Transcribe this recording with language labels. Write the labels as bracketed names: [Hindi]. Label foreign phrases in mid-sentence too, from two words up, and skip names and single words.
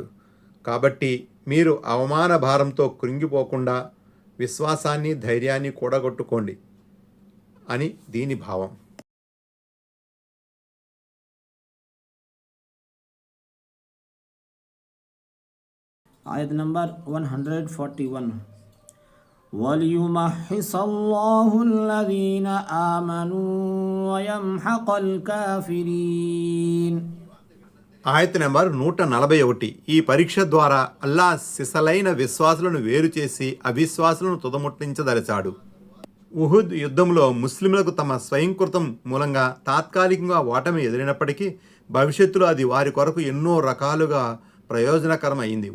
[Telugu] కాబట్టి మీరు అవమాన భారంతో కృంగిపోకుండా విశ్వాసాన్ని ధైర్యాన్ని కూడగొట్టుకోండి అని దీని భావం. ఆయత్ నంబర్ 141. [Arabic] وَلْيُمَحِّصَ اللَّهُ الَّذِينَ آمَنُوا وَيَمْحَقَ الْكَافِرِينَ. [Telugu] ఆయత్ నెంబర్ 141. ఈ పరీక్ష ద్వారా అల్లాహ్ సిసలైన విశ్వాసులను వేరు చేసి అవిశ్వాసులను తుదముట్టించదలిచాడు. ఉహుద్ యుద్ధంలో ముస్లింలకు తమ స్వయంకృతం మూలంగా తాత్కాలికంగా ఓటమి ఎదిరినప్పటికీ భవిష్యత్తులో అది వారి కొరకు ఎన్నో రకాలుగా ప్రయోజనకరం అయింది.